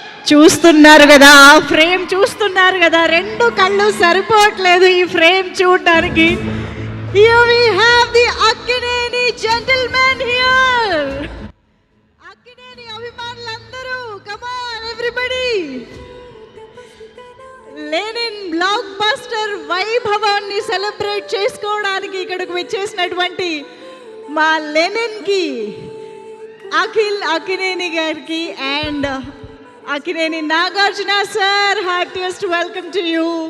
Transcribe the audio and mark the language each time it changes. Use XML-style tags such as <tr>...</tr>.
<te>చూస్తున్నారు కదా, ఫ్రేమ్ చూస్తున్నారు కదా, రెండు కళ్ళు సరిపోవట్లేదు ఈ ఫ్రేమ్ చూడడానికి.</te> <en>Here we have the Akkineni gentlemen here.</en> <te>Akkineni అభిమానులందరూ,</te> <en>come on everybody.</en> <te>Lenin block buster వైభవాన్ని సెలబ్రేట్ చేసుకోవడానికి ఇక్కడికి వచ్చేసినటువంటి మా లెనిన్కి, అఖిల్ అక్కినేని గారికి and Akkineni Nagarjuna sir,</te> <en>Heartiest welcome to you.</en>